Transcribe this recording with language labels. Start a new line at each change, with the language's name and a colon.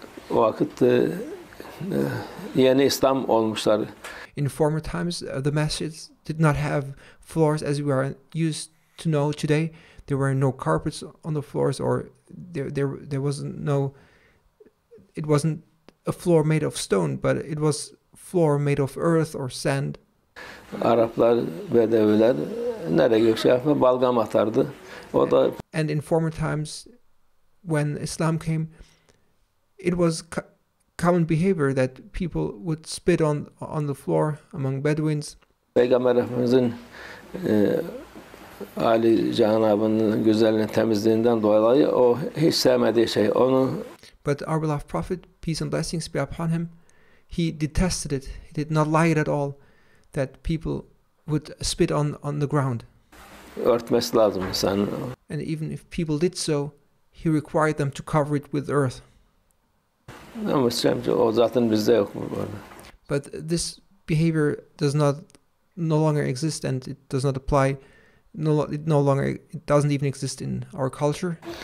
Turkish: O vakit yeni İslam olmuşlar.
English: In former times, the masjids did not have floors as we are used to know today. There were no carpets on the floors, or there wasn't no. It wasn't a floor made of stone, but it was floor made of earth or sand.
Turkish: Araplar, Bedeviler nereye gökşe balgam atardı. O da.
English: And in former times, when Islam came, it was common behavior that people would spit on the floor among Bedouins.
Turkish: Peygamber Efendimiz'in Ali Cenab'ın güzelliğini, temizliğinden dolayı o hiç sevmediği şey. Onu.
English: But our beloved Prophet, peace and blessings be upon him, he detested it. He did not like it at all that people would spit on the ground.
Turkish: Örtmesi lazım insan.
English: And even if people did so, he required them to cover it with earth.
Turkish: Ama o zaten bizde yok bu arada.
English: But this behavior no longer exist, and it does not apply. It doesn't even exist in our culture.